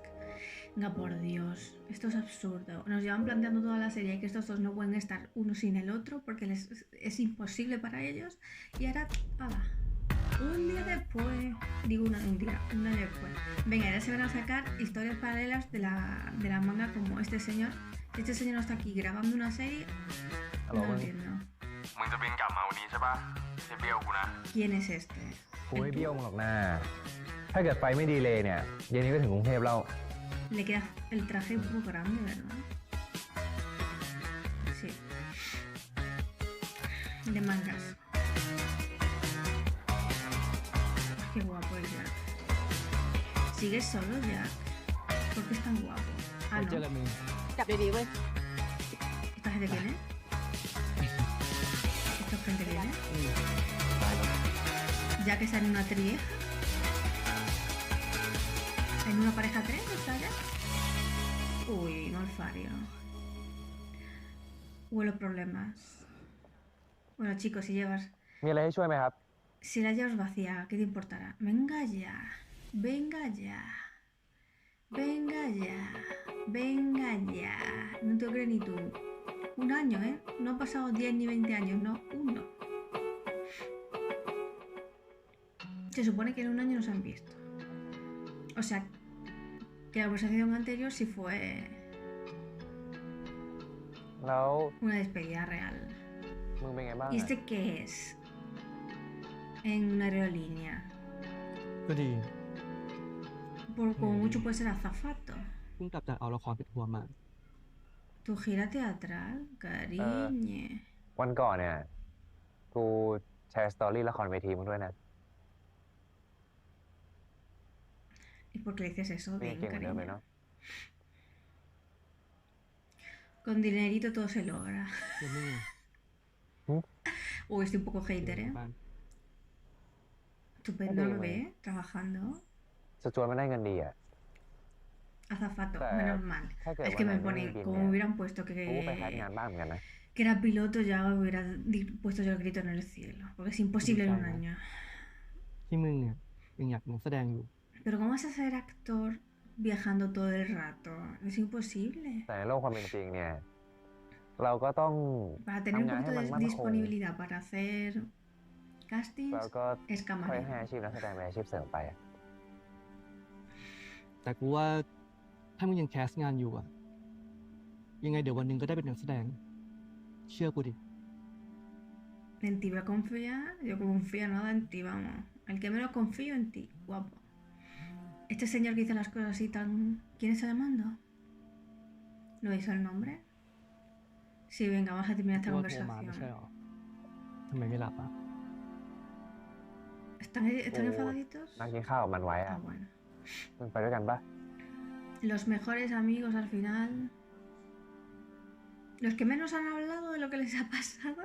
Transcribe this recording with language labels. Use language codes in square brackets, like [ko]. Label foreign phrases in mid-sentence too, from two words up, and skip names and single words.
[es] Venga, por Dios, esto es absurdo. Nos llevan planteando toda la serie que estos dos no pueden estar uno sin el otro porque es imposible para ellos. Y ahora, ¡hala! Un día después, digo un día después. Venga, ahora se van a sacar historias paralelas de la manga como este señor. Si este señor no está aquí grabando una serie, no lo entiendo. [th] มึงจะบินกลับมาวันนี้ใช่ปะไม่เบี้ยวกูนะ [es] ¿Quién es este? [th] กูไม่เบี้ยวมึงหรอกนะถ้าเกิดไฟไม่ดีเลยเนี่ย เย็นนี้ก็ถึงกรุงเทพแล้ว [es] Le queda el traje un poco grande, ¿verdad? Sí. De mangas. Qué guapo el Jack. ¿Sigues solo, Jack? ¿Por qué es tan guapo? Ah, [th] เจอ [es] no. [th] กันมึง กลับดีๆเว้ย [es] ¿Esta gente viene? ¿Esta gente viene? Jack está en una trío. ¿En una pareja 3 está ya? Uy, Malfario. Huelo problemas. Bueno, chicos, si llevas... [th] มีอะไรให้ช่วยไหมครับ [es] Si la llevas vacía, ¿qué te importará? Venga ya. Venga ya. Venga ya. Venga ya. No te lo crees ni tú. Un año, ¿eh? No han pasado 10 ni 20 años, no. Uno. Se supone que en un año no se han visto. O sea, que la conversación anterior sí fue [th] แล้ว [es] una despedida real. [th] มึงเป็นไงบ้าง [es] ¿Y este qué es? En una aerolínea. [th] ก็ดี [es] Como mucho puede ser azafato. [th] เพิ่งกลับจากเอาละครปิดหัวมา [es] Tu gira teatral, cariñe. [th] วันก่อนเนี่ย กูแชร์สตอรี่ละครเวทีมึงด้วยนะ [es] ¿Y por qué le dices eso? [th] นี่ [es] Bien, [th] เก่งเหมือนเดิมเลย [es] cariño. [th] เนาะ [es] Con dinerito todo se logra. [th] เดี๋ยวมึง [es] Uy, estoy un poco hater, ¿eh? [th] บ้าน [es] Estupendo, Sí, ¿no bueno. ve? Trabajando. [th] สจวตมันได้เงินดีอ่ะ [es] Azafato, Claro. menos mal. Claro que Es que me bueno, pone, muy bien, como ya. me hubieran puesto [th] กูไปแคสงาน [es] que, [th] บ้างเหมือนกันนะ [es] que era piloto, ya hubiera puesto yo el grito en el cielo. Porque es imposible en un Claro. año. [th] ที่มึงเนี่ยยังอยากเป็นนักแสดงอยู่ [es] Pero ¿cómo vas a ser actor viajando todo el rato? Es imposible. [th] แต่ในโลกความเป็นจริงเนี่ย เราก็ต้อง [es] Para tener un [th] ทำงาน [es] poquito [th] ให้มัน [es] de [th] มั่นคง [es] disponibilidad para hacer castings, [th] แล้วก็ [es] es [th] ค่อยให้ [es] camarero. [th] อาชีพนักแสดงเป็นอาชีพเสริมไปอะ แต่กูว่าถ้ามึงยังแคสงานอยู่อะยังไงเดี๋ยววันหนึ่งก็ได้เป็นนักแสดง เชื่อกูดิ [es] En ti voy a confiar. Yo confío nada en ti, vamos. El que menos confío en ti, guapo. Este señor que dice las cosas así tan... ¿Quién está llamando? ¿Lo hizo el nombre? Sí, venga, vamos a terminar esta [th] โทรมาไม่ใช่ [es] conversación. [th] หรอทำไมไม่รับอ่ะ [es] ¿Están enfadaditos? [th] นั่งกินข้าวกับมันไว้อะ [es] Ah, bueno. [th] มึงไปด้วยกันปะ [es] Los mejores amigos al final. Los que menos han hablado de lo que les ha pasado.